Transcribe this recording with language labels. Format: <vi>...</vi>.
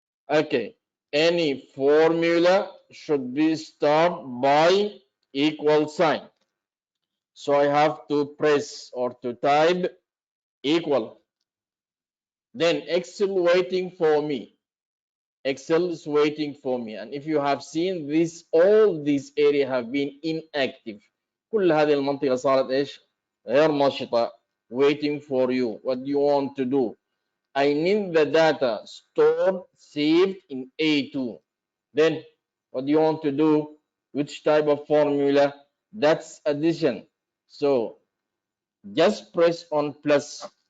<en>Okay, any formula should be started by equal sign. So I have to press or to type equal. Then Excel waiting for me. Excel is waiting for me. And if you have seen this, all these area have been inactive.</en> <ar>كل هذه المنطقة صارت ايش؟ غير نشطة.</ar> <en>Waiting for you. What do you want to do? I need the data stored, saved in A2. Then what do you want to do? Which type of formula? That's addition. So just press on plus.</en>